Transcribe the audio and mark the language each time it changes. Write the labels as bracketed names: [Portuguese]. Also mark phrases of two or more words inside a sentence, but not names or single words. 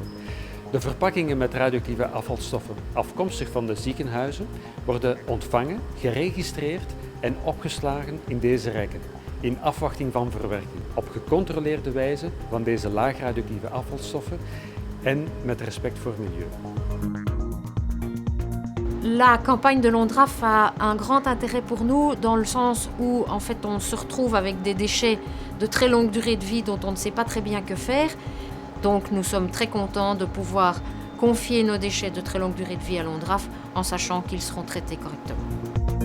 [Dutch] De verpakkingen met radioactieve afvalstoffen afkomstig van de ziekenhuizen worden ontvangen, geregistreerd en opgeslagen in deze rekken, in afwachting van verwerking, op gecontroleerde wijze van deze laag radioactieve afvalstoffen en met respect voor milieu. [French] La campagne de l'ONDRAF a un grand intérêt pour nous dans le sens où en fait on se retrouve avec des déchets de très longue durée de vie dont on ne sait pas très bien que faire. Donc nous sommes très contents de pouvoir confier nos déchets de très longue durée de vie à l'ONDRAF en sachant qu'ils seront traités correctement.